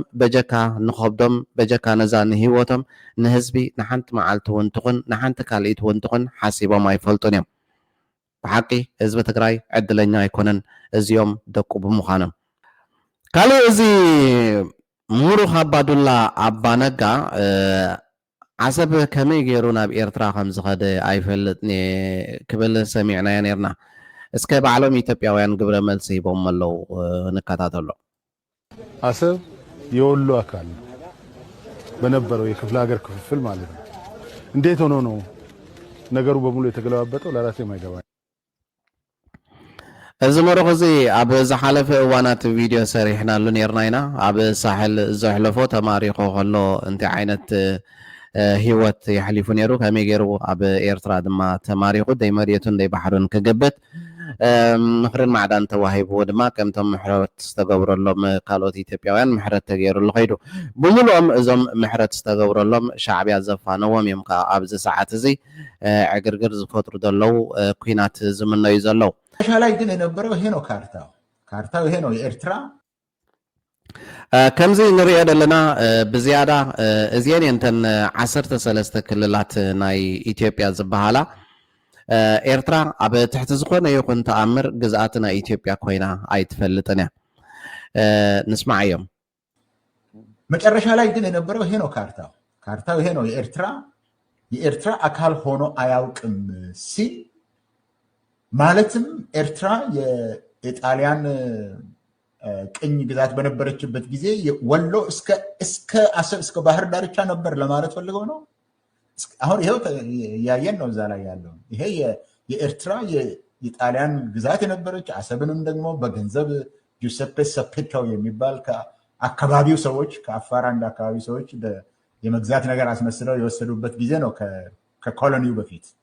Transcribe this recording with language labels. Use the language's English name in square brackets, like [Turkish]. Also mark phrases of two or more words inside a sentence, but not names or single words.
[Tigrinya] በጀካ ንኸብዶም በጀካ ነዛ ንሂወቶም ንህዝቢ ንሓንቲ መዓልቲ እውን ትኹን ንሓንቲ ካልኢት እውን ትኹን ሓሲቦም ኣይፈልጡን እዮም። ብሓቂ ህዝቢ ትግራይ ዕድለኛ ኣይኮነን እዚኦም ደቁ ብምዃኖም። ካልእ እዚ ምሁሩ ካባዱላ አባነጋ ዓሰብ ከመይ ገይሩ ናብ ኤርትራ ከም ዝኸደ ኣይፈልጥኒ ክብል ሰሚዕናዮ ነርና እስከ ባዕሎም ኢትዮጵያውያን ግብረ መልሲ ሂቦም ኣለው ንከታተሎ [Amharic] አሰብ የወሎ አካል ነው በነበረው የክፍለ ሀገር ክፍፍል ማለት ነው እንዴት ሆኖ ነው ነገሩ በሙሉ የተገለባበጠው ለራሴ ማይገባ [Tigrinya] እዚ መርኹ እዚ ኣብ ዝሓለፈ እዋናት ቪድዮ ሰሪሕናሉ ነርና ኢና ኣብ ሳሕል ዘሕለፎ ተማሪኹ ከሎ እንታይ ዓይነት ህይወት ይሕሊፉ ነይሩ ከመይ ገይሩ ኣብ ኤርትራ ድማ ተማሪኹ ደይ መሬቱን ደይ ባሕሩን ክገብት ምክርን ማዕዳን ተዋሂብዎ ድማ ከምቶም ምሕረት ዝተገብረሎም ካልኦት ኢትዮጵያውያን ምሕረት ተገይሩሉ ኸይዱ ብምሉኦም እዞም ምሕረት ዝተገብረሎም ሻዕብያ ዘፋነዎም እዮም ከዓ ኣብዚ ሰዓት እዚ ዕግርግር ዝፈጥሩ ዘለው ኩናት ዝምነዩ ዘለው [Amharic] ላይ ግን የነበረው ይሄ ነው ካርታው ይሄ ነው የኤርትራ [Tigrinya] ከምዚ ንሪኦ ዘለና ብዝያዳ እዚአን እንተን 13 ክልላት ናይ ኢትዮጵያ ዝበሃላ ኤርትራ ኣብ ትሕቲ ዝኾነ ይኹን ተኣምር ግዝኣት ናይ ኢትዮጵያ ኮይና ኣይትፈልጥን እያ ንስማዕ እዮም [Amharic] መጨረሻ ላይ ግን የነበረው ይሄ ነው ካርታው ይሄ ነው የኤርትራ አካል ሆኖ አያውቅም ሲል ማለትም ኤርትራ የጣሊያን ቅኝ ግዛት በነበረችበት ጊዜ ወሎ እስከ አሰብ እስከ ባህር ዳርቻ ነበር ለማለት ፈልገው ነው አሁን ይሄው ያየን ነው እዛ ላይ ያለው ይሄ የኤርትራ የጣሊያን ግዛት የነበረች አሰብንም ደግሞ በገንዘብ ጁሴፔ ሰፔቶ የሚባል ከአካባቢው ሰዎች ከአፋር አንድ አካባቢ ሰዎች የመግዛት ነገር አስመስለው የወሰዱበት ጊዜ ነው ከኮሎኒው በፊት